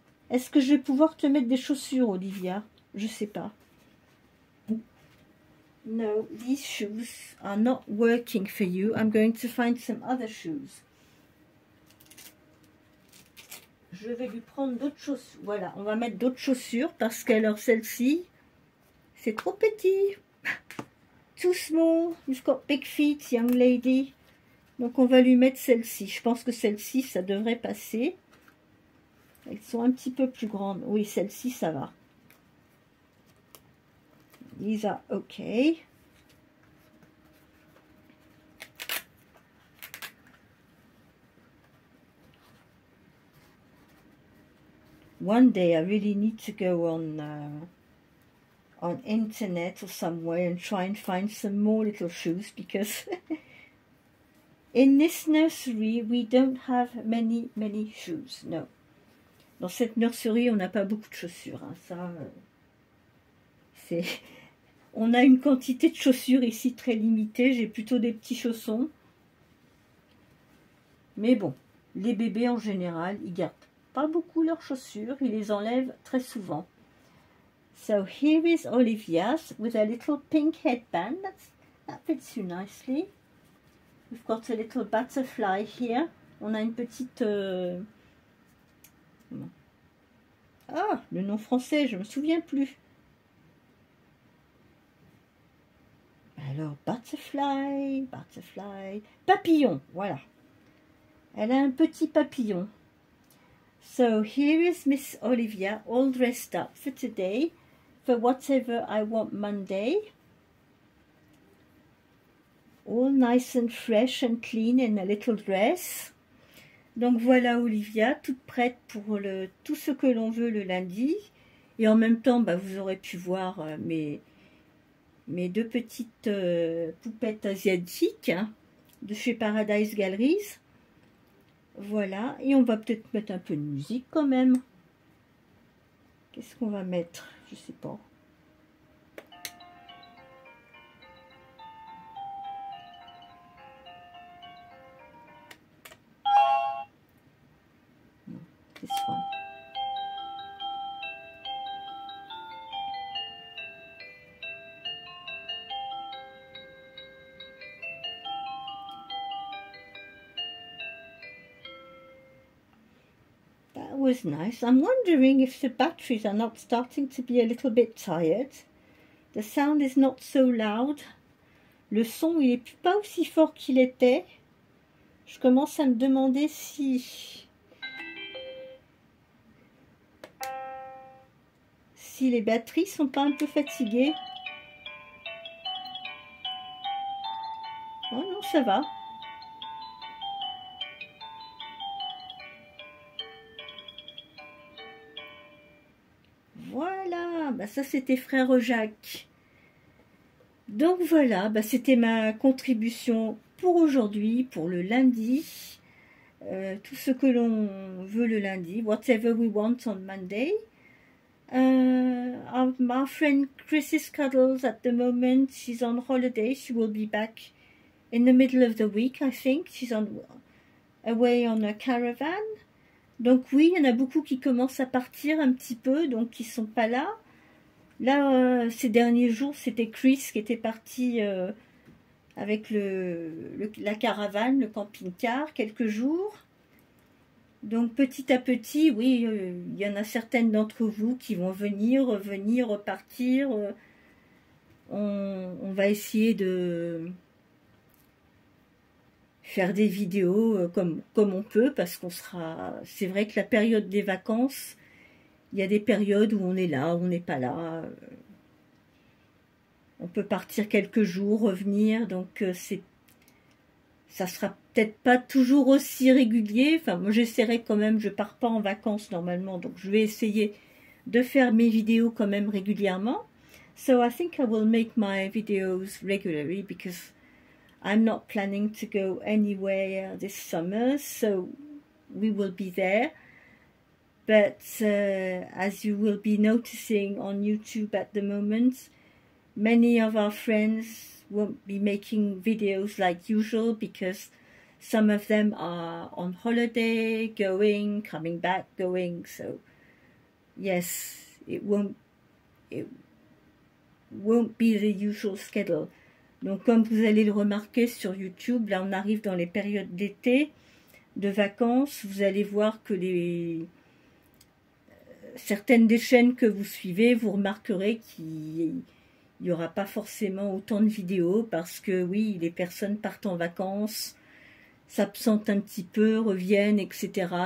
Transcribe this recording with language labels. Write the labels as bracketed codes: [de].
[fr] Est-ce que je vais pouvoir te mettre des chaussures, Olivia? Je sais pas. [en] No, these shoes are not working for you. I'm going to find some other shoes. [fr] Je vais lui prendre d'autres chaussures. Voilà, on va mettre d'autres chaussures parce qu'alors celle-ci, c'est trop petit. [en] Too small. You've got big feet, young lady. [fr] Donc on va lui mettre celle-ci. Je pense que celle-ci, ça devrait passer. Elles sont un petit peu plus grandes. Oui, celle-ci, ça va. These are okay. One day I really need to go on internet or somewhere and try and find some more little shoes, because In this nursery, we don't have many shoes. No. Dans cette nurserie, on n'a pas beaucoup de chaussures. Hein. Ça, c'est... On a une quantité de chaussures ici très limitée. J'ai plutôt des petits chaussons. Mais bon, les bébés en général, ils gardent pas beaucoup leurs chaussures. Ils les enlèvent très souvent. [en] So here is Olivia's with a little pink headband. That fits you nicely. We've got a little butterfly here. [fr] On a une petite... Ah, le nom français, je me souviens plus. Alors, butterfly, butterfly, papillon, voilà. Elle a un petit papillon. [en] So here is Miss Olivia, all dressed up for today, for whatever I want Monday. All nice and fresh and clean in a little dress. [fr] Donc voilà Olivia, toute prête pour tout ce que l'on veut le lundi. Et en même temps, bah, vous aurez pu voir mes deux petites poupettes asiatiques hein, de chez Paradise Galleries. Voilà, et on va peut-être mettre un peu de musique quand même. Qu'est-ce qu'on va mettre? Je sais pas. [en] This one. That was nice. I'm wondering if the batteries are not starting to be a little bit tired. The sound is not so loud. [fr] Le son, il est pas aussi fort qu'il était. Je commence à me demander si les batteries sont pas un peu fatiguées. Oh non, ça va. Voilà, bah ça c'était Frère Jacques. Donc voilà, bah c'était ma contribution pour aujourd'hui, pour le lundi. Tout ce que l'on veut le lundi, [en] whatever we want on Monday. Our friend Chris's Cuddles at the moment, she's on holiday. She will be back in the middle of the week, I think. She's away on a caravan. [fr] Donc oui, il y en a beaucoup qui commencent à partir un petit peu, donc qui sont pas là. Là, ces derniers jours, c'était Chris qui était parti avec la caravane, le camping-car, quelques jours. Donc petit à petit, oui, il y en a certaines d'entre vous qui vont venir, revenir, repartir. On va essayer de faire des vidéos comme on peut, parce qu'on sera... C'est vrai que la période des vacances, il y a des périodes où on est là, où on n'est pas là. On peut partir quelques jours, revenir, donc ça sera peut-être pas toujours aussi régulier. Enfin, moi j'essaierai quand même, je pars pas en vacances normalement, donc je vais essayer de faire mes vidéos quand même régulièrement. [en] So I think I will make my videos regularly because I'm not planning to go anywhere this summer, so we will be there. But as you will be noticing on YouTube at the moment, many of our friends won't be making videos like usual because some of them are on holiday, going, coming back, going. So yes, it won't be the usual schedule. [fr] Donc comme vous allez le remarquer sur YouTube, là on arrive dans les périodes d'été, de vacances, vous allez voir que certaines des chaînes que vous suivez, vous remarquerez qu'il n'y aura pas forcément autant de vidéos parce que oui, les personnes partent en vacances, s'absentent un petit peu, reviennent, etc.